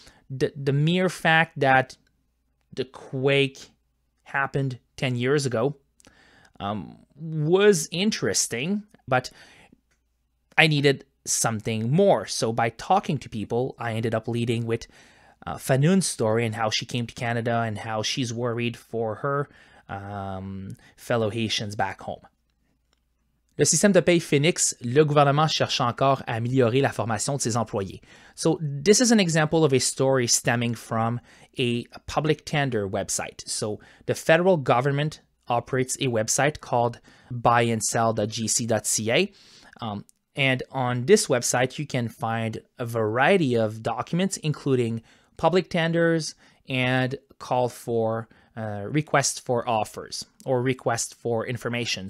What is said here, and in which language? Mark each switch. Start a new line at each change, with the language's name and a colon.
English: The mere fact that the quake happened 10 years ago was interesting, but I needed something more. So by talking to people, I ended up leading with Fanoun's story and how she came to Canada and how she's worried for her fellow Haitians back home.
French: Le système de paye Phoenix, le gouvernement cherche encore à améliorer la formation de ses employés.
English: So this is an example of a story stemming from a public tender website. So the federal government operates a website called buyandsell.gc.ca. And on this website, you can find a variety of documents, including public tenders and call for requests for offers or requests for information.